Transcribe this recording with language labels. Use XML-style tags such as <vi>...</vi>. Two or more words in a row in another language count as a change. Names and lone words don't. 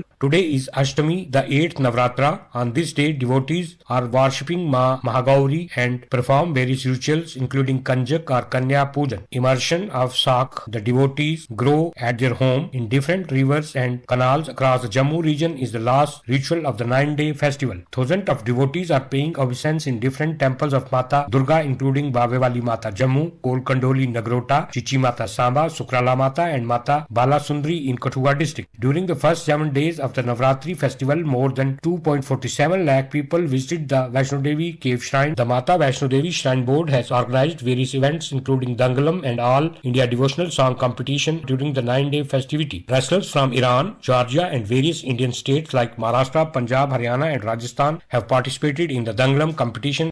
<en>Today is Ashtami, the 8th Navratra. On this day, devotees are worshipping Mahagauri and perform various rituals including Kanjak or Kanya Pujan. Immersion of Sak. The devotees grow at their home in different rivers and canals across the Jammu region is the last ritual of the 9-day festival. Thousands of devotees are paying obeisance in different temples of Mata Durga including Bavewali Mata Jammu, Kolkandoli Nagrota, Chichi Mata Samba, Sukrala Mata and Mata Balasundri in Kathua district. During the first 7 7 days of the Navratri Festival, more than 2.47 lakh people visited the Vaishno Devi cave shrine. The Mata Vaishno Devi Shrine Board has organized various events including Dangalam and All India Devotional Song Competition during the 9-day festivity. Wrestlers from Iran, Georgia and various Indian states like Maharashtra, Punjab, Haryana and Rajasthan have participated in the Dangalam competition.</en>